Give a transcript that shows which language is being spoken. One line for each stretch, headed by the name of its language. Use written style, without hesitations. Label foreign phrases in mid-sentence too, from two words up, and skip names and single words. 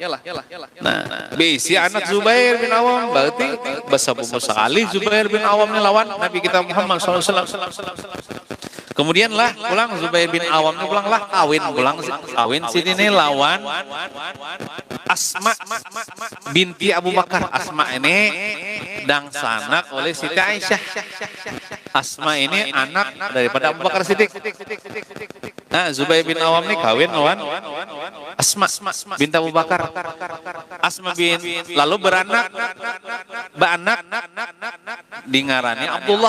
Indonesian: Nah, bisi anak Zubair bin Awam, berarti besar-besar sekali Zubair bin Awam ini lawan Nabi kita Muhammad SAW. Kemudian lah pulang Zubair bin Awam ini kawin sini nih lawan Asma binti Abu Bakar.
Banjar: Asma ini dang sanak oleh Siti Aisyah.
Indonesian: Asma ini anak daripada Abu Bakar Siddiq. Nah, Zubair bin Awam ini kawin lawan Asma binti Abu Bakar.
Banjar: Asma bin lalu beranak di ngarani Abdullah.